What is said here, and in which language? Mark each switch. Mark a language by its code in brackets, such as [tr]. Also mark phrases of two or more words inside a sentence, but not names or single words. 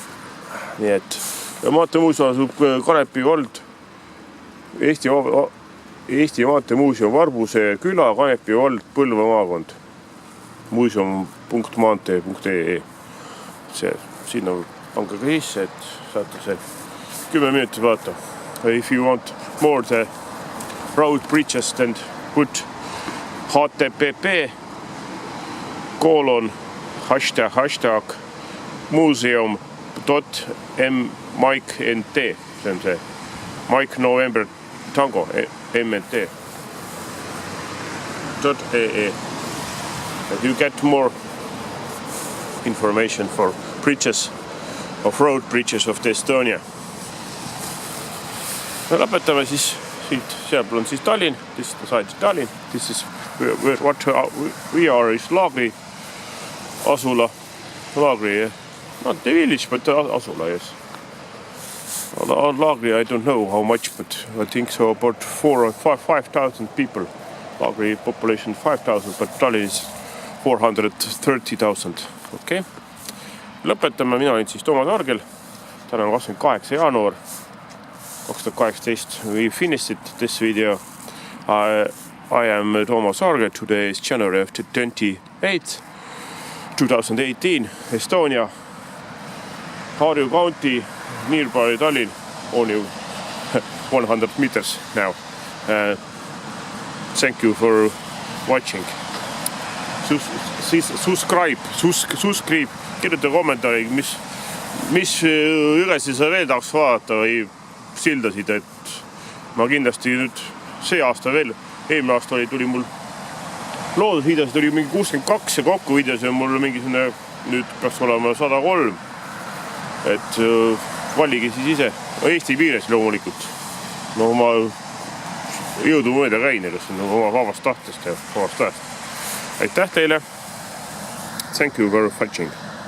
[et] Nii et maanteemuuseum asub Kanepi vald, Eesti Eesti Maanteemuuseum, Varbuse küla, Kanepi vald, Põlva maakond. Muuseum.maantee.ee. Sinna pange ka sisse, et saate see 10 minutit vaata. [en] If you want more the road bridges, then put http:// museum.mike.nt. [et] See on see Mike November Tango MNT .ee. [en] And you get more information for bridges of road bridges of Estonia. [et] No lõpetame siis siit, seal on siis Tallinn, [en] this is the side of Tallinn, this is what we are is Laagri asula, Laagri, not the village, but asula, yes. Laagri, I don't know how much, but I think so about 4,000 or 5,000 people. Laagri population 5,000, but Tallinn is 430,000. Okay. [et] Lõpetame, mina olin siis Toomas Argel. Täna on 28. jaanuar 2018. [en] We finished this video. I am Toomas Argel. Today is January 28th, 2018. Estonia, Harju County, nearby Tallinn, only 100 meters now. Thank you for watching. Subscribe, [et] kirjuta kommentaari, mis ülesi sa veel tahaks vaadata või sildasid, et ma kindlasti nüüd see aasta veel, eelmine aasta tuli mul loodusvideosid oli mingi 62 ja kokku videosid on mul mingisugune nüüd peaks olema 103, et valige siis ise, Eesti piires loomulikult. No ma jõudu mööda käin, kas on oma vabast tahtest ja vabast ajast. Aitäh teile! [en] Thank you for watching!